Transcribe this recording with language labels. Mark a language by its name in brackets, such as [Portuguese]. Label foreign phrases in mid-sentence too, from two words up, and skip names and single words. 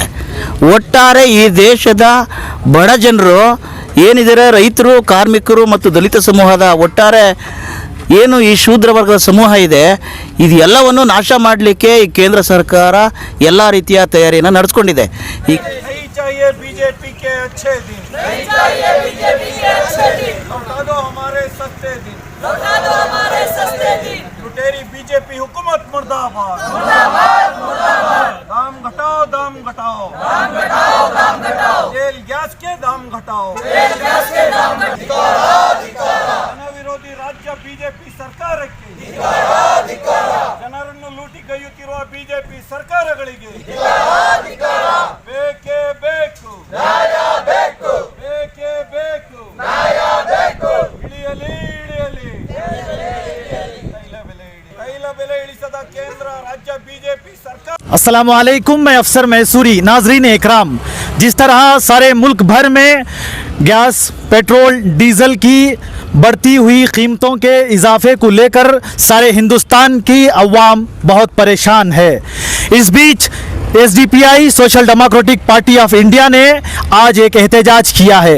[Kannada] ಒಟ್ಟಾರೆ ಈ ದೇಶದ ಬಡ ಜನರು ಏನಿದ್ದಾರೆ, ರೈತರು, ಕಾರ್ಮಿಕರು ಮತ್ತು ದಲಿತ ಸಮೂಹದ ಒಟ್ಟಾರೆ ಏನು ಈ ಶೂದ್ರ ವರ್ಗದ ಸಮೂಹ ಇದೆ, ಇದು ಎಲ್ಲವನ್ನು ನಾಶ ಮಾಡಲಿಕ್ಕೆ ಈ ಕೇಂದ್ರ ಸರ್ಕಾರ ಎಲ್ಲ ರೀತಿಯ ತಯಾರಿಯನ್ನು ನಡೆಸ್ಕೊಂಡಿದೆ. [Hindi] बीजेपी के अच्छे दिन, लौटा दो हमारे सस्ते दिन, लुटेरी बीजेपी हुकूमत मुर्दाबाद, दाम घटाओ, दाम घटाओ, तेल गैस के दाम घटाओ, जन विरोधी राज्य बीजेपी [Kannada] ಸರ್ಕಾರಕ್ಕೆ ಜನರನ್ನು ಲೂಟಿಗೈಯುತ್ತಿರುವ ಬಿಜೆಪಿ ಸರ್ಕಾರಗಳಿಗೆ ಬೇಕೇ ಬೇಕು, ಬೇಕೇ ಬೇಕು, ಇಳಿಯಲಿ ಇಳಿಯಲಿ, ತೈಲ ಬೆಲೆ ಇಳಿಸದ ಕೇಂದ್ರ ರಾಜ್ಯ ಬಿಜೆಪಿ ಸರ್ಕಾರ। [Arabic] السلام عليكم, [Hindi] मैं अफसर मैसूरी। नाजरीन इकराम, जिस तरह सारे मुल्क भर में गैस, पेट्रोल, डीज़ल की बढ़ती हुई कीमतों के इजाफे को लेकर सारे हिंदुस्तान की अवाम बहुत परेशान है। इस बीच SDPI सोशल डेमोक्रेटिक पार्टी ऑफ इंडिया ने आज एक एहतजाज किया है।